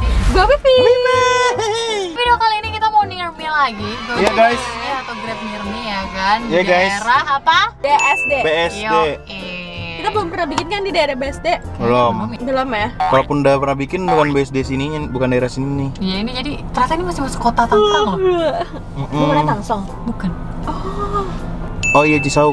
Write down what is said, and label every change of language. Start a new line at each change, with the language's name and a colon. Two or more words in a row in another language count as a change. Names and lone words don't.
Indonesian: Gue Vivi. Video kali ini kita mau
English: near me
Indonesian: lagi. Iya guys. Atau Grab
English: near me
Indonesian: ya kan. Iya guys. Daerah apa? BSD. BSD. Kita belum pernah bikin kan di daerah BSD? Belum. Belum ya? Kalaupun udah pernah bikin bukan BSD sininya, bukan daerah sini nih. Iya, ini jadi ternyata ini masih masuk kota Tangerang loh. Bukan Tangsel. Bukan. Oh iya, Cisauk.